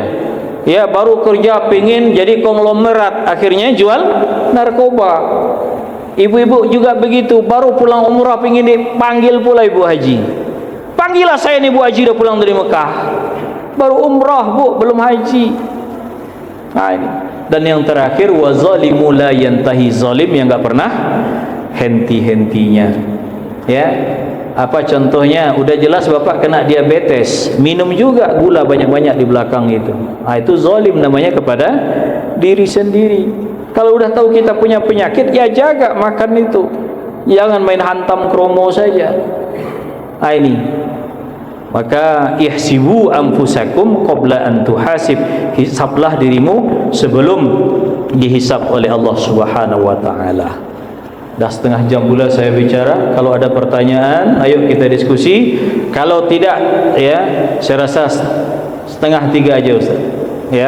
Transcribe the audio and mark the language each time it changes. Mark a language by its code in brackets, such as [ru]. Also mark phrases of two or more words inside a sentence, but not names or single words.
[id] Ya, baru kerja pingin jadi konglomerat, akhirnya jual narkoba. Ibu-ibu juga begitu, baru pulang umrah pingin dipanggil pula ibu haji. Panggillah saya nih, Bu Haji udah pulang dari Mekah, baru umrah Bu, belum haji. Ini. Dan yang terakhir, [ar] والظالم لا ينتهي, [id] zalim yang enggak pernah henti-hentinya. Ya, apa contohnya? Udah jelas bapak kena diabetes, minum juga gula banyak-banyak di belakang itu. Itu zalim namanya kepada diri sendiri. Kalau udah tahu kita punya penyakit, ya jaga makan itu, jangan main hantam kromo saja. Ini Maka [ar] حاسبوا أنفسكم قبل أن تحاسبوا, [id] hisablah dirimu sebelum dihisab oleh Allah [ar] سبحانه وتعالى. [id] Dah setengah jam pula saya bicara. Kalau ada pertanyaan, ayo kita diskusi. Kalau tidak, ya, saya rasa setengah 3 aja Ustaz. Ya.